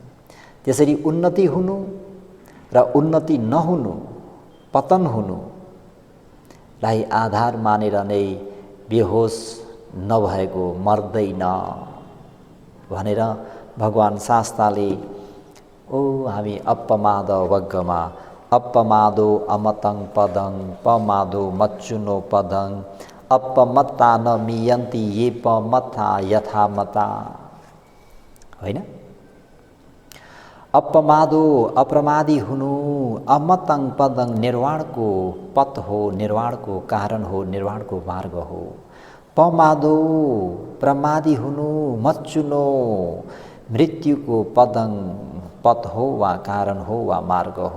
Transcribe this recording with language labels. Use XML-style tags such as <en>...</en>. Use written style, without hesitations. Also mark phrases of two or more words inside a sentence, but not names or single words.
<ne>त्यसरी उन्नति हुनु र उन्नति नहुनु, पतन हुनुलाई आधार मानेर नै बेहोस नभएको मर्दैन भनेर भगवान शास्ताले हामी अपमाद वग्गमा</ne> <pi>अपमादो अमतं पदं पमादो मच्चुनो पदं अपमत्ता न मियन्ति ये पमत्ता यथामता,</pi> <ne>होइन? अपमादो अप्रमादी हुनु,</ne> <pi>अमतं पदं</pi> <ne>निर्वाणको पथ हो, निर्वाणको कारण हो, निर्वाणको मार्ग हो। पमादो प्रमादी हुनु, मच्चुनो मृत्युको पदं पथ हो वा कारण हो वा मार्ग हो।</ne>